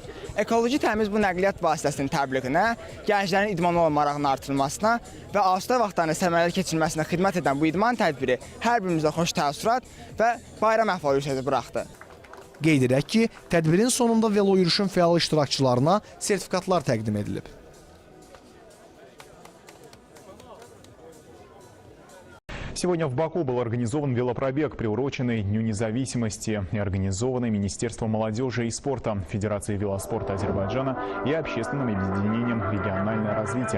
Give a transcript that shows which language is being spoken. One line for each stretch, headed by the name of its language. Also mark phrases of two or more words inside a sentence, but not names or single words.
Azerbaijani: Ekoloji təmiz bu nəqliyyat vasitəsinin təbliğinə, gənclərin idmana olan marağının artırılmasına və asudə vaxtlarını səmərəli keçirilməsinə xidmət edən bu idman tədbiri hər birimizə xoş təəssürat və bayram əhval-ruhiyyəsi buraxdı. Qeyd edək ki, tədbirin sonunda velo yürüyüşün fəal iştirakçılarına sertifikatlar təqdim edilib.
Russian: Сегодня в Баку был организован велопробег, приуроченный Дню независимости и организованный Министерством молодежи и спорта, Федерацией велоспорта Азербайджана и общественным объединением «Региональное развитие».